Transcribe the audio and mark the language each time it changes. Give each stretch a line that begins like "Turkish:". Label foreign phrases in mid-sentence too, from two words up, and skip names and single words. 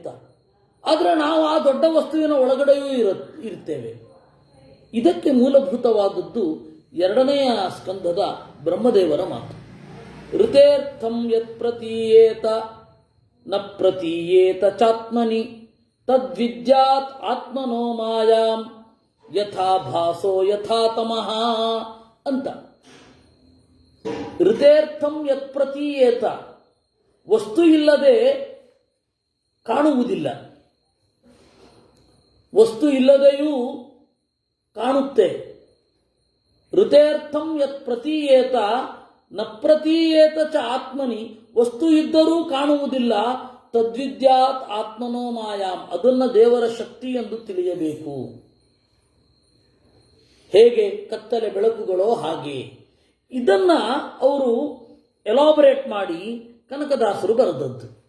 Kannada: ಆದರೆ ನಾವು ಆ ದೊಡ್ಡ ವಸ್ತುವಿನ ಒಳಗಡೆಯೂ ಇರ್ತೇವೆ. ಇದಕ್ಕೆ ಮೂಲಭೂತವಾದದ್ದು 2ನೇ ಸ್ಕಂದದ ಬ್ರಹ್ಮದೇವರ ಮಾತು.
Sanskrit: ಋತೇರ್ಥಂ ಯತ್ ಪ್ರತೀಯೇತ ನ ಪ್ರತೀಯೇತ ಚಾತ್ಮನಿ ತದ್ವಿದ್ಯಾತ್ ಆತ್ಮನೋ ಮಾಯಾಂ ಯಥಾ ಭಾಸೋ ಯಥಾ ತಮಃ ಅಂತ. ಋತೇರ್ಥಂ ಯತ್ ಪ್ರತೀಯೇತ,
Kannada: ವಸ್ತು ಇಲ್ಲದೆ ಕಾಣುವುದಿಲ್ಲ, ವಸ್ತು ಇಲ್ಲದೆಯೂ ಕಾಣುತ್ತೆ.
Sanskrit: ಋತೇರ್ಥಂ ಯತ್ ಪ್ರತೀಯೇತ ನ ಪ್ರತೀಯೇತ ಚ ಆತ್ಮನಿ,
Kannada: ವಸ್ತು ಇದ್ದರೂ ಕಾಣುವುದಿಲ್ಲ.
Sanskrit: ತದ್ವಿದ್ಯಾತ್ ಆತ್ಮನೋ ಮಾಯಾಂ,
Kannada: ಅದನ್ನ ದೇವರ ಶಕ್ತಿ ಎಂದು ತಿಳಿಯಬೇಕು. ಹೇಗೆ ಕತ್ತಲೆ ಬೆಳಕುಗಳೋ ಹಾಗೆ. ಇದನ್ನ ಅವರು ಎಲಾಬರೇಟ್ ಮಾಡಿ ಕನಕದಾಸರು ಬರೆದದ್ದು.